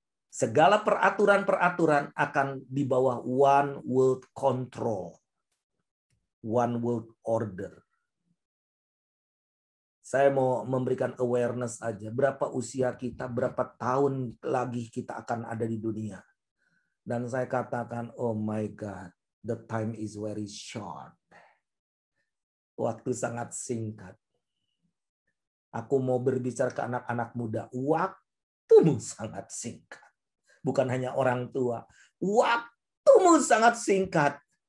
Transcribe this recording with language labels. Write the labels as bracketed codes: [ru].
[id] Segala peraturan-peraturan akan di bawah [en] one world control. One world order. [id] Saya mau memberikan awareness aja. Berapa usia kita, berapa tahun lagi kita akan ada di dunia. Dan saya katakan, [en] oh my God, the time is very short. [id] Waktu sangat singkat. Aku mau berbicara ke anak-anak muda. Waktumu sangat singkat. Bukan hanya orang tua. Waktumu sangat singkat.